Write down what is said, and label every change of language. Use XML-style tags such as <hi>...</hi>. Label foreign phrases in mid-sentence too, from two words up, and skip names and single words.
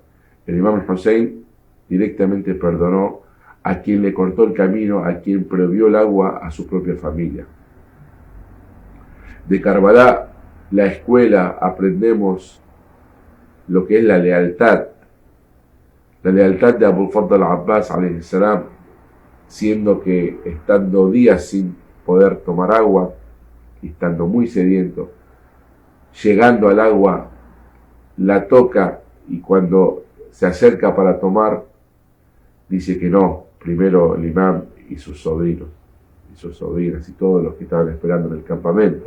<es>El Imam Hussein directamente perdonó a quien le cortó el camino, a quien prohibió el agua a su propia familia. De Karbala, la escuela, aprendemos lo que es la lealtad de Abu Fadl al-Abbas alayhi salam, siendo que estando días sin poder tomar agua y estando muy sediento, llegando al agua, la toca y cuando se acerca para tomar, dice que no, primero el imam y sus sobrinos y sus sobrinas y todos los que estaban esperando en el campamento.</es>